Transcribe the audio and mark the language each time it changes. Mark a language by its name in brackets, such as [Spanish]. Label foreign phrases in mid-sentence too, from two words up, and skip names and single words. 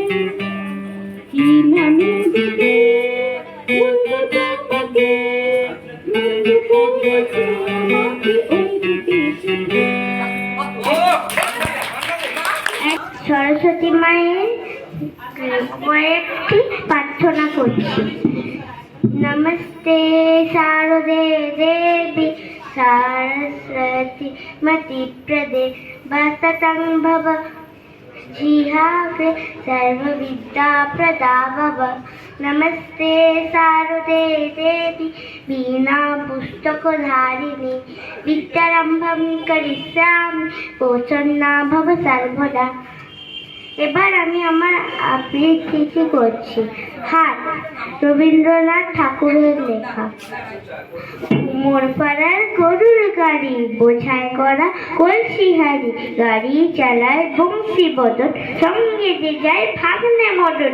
[Bangla] কি নামে ডেকে বলবো তোমাকে, মন্দ করেছে আমাকে ওই দুটি চোখে। সরস্বতী মায়ের কয়েকটি প্রার্থনা করছি। [Sanskrit] নমস্তে শারদে দেবী सरस्वती मति प्रदे वसतं भव जिहाग्रे सर्वविद्या प्रदा भव। नमस्ते शारदे देवी वीणा पुस्तकधारिणी विद्यारम्भं करिष्यामि प्रसन्ना भव सर्वदा। [Bangla] এবার আমি আমার আবৃত্তি করছি। হাট রবীন্দ্রনাথ ঠাকুরের লেখা। মোরপাড়ার গরুর গাড়ি বোঝায় করা কলসি হাড়ি, গাড়ি চালায় বংশী বদন, সঙ্গে যে যায় ভাগ্নে মদন।